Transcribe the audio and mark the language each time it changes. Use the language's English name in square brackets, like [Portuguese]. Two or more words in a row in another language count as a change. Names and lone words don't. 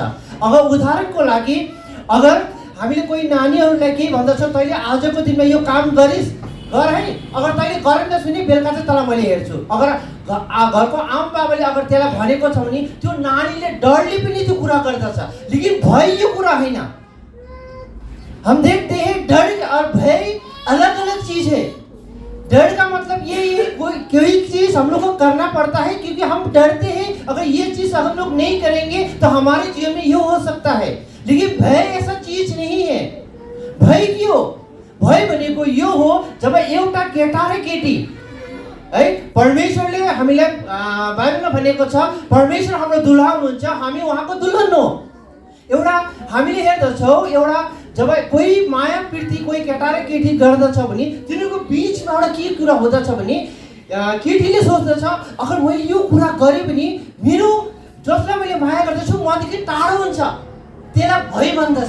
[Nepali] अगर उदाहरणको लागि अगर हामीले कोही नानीहरूलाई के भन्दछौँ, तैँले आजको दिनमा यो काम गरिस्, गर है, अगर तैँले गरेनस् भने बेलुका चाहिँ तँलाई मैले हेर्छु। अगर घरको आमा बाबाले अगर त्यसलाई भनेको छ भने त्यो नानीले डरले पनि त्यो कुरा गर्दछ, लेकिन भय यो कुरा होइन। [Hindi] हम देखते हैं डर और भय अलग अलग चीज है। डर का मतलब ये है कोई चीज हम लोग को करना पड़ता है क्योंकि हम डरते हैं, अगर ये चीज हम लोग नहीं करेंगे तो हमारे जीवन में ये हो सकता है। लेकिन भय ऐसा चीज नहीं है। भय क्यों? [Nepali] भय भनेको यो हो जब एउटा केटा र केटी है, परमेश्वरले हामीलाई बाइबलमा भनेको छ परमेश्वर हाम्रो दुल्हा हुनुहुन्छ, हामी उहाँको दुल्हन हो। एउटा हामीले हेर्दछौँ, एउटा जब कोही माया प्रीति कोही केटा र केटी गर्दछ भने तिनीहरूको बिचमा एउटा के कुरा हुँदछ भने केटीले सोच्दछ अगर मैले यो कुरा गरेँ भने मेरो जसलाई मैले माया गर्दछु मदेखि टाढो हुन्छ, त्यसलाई भय भन्दछ।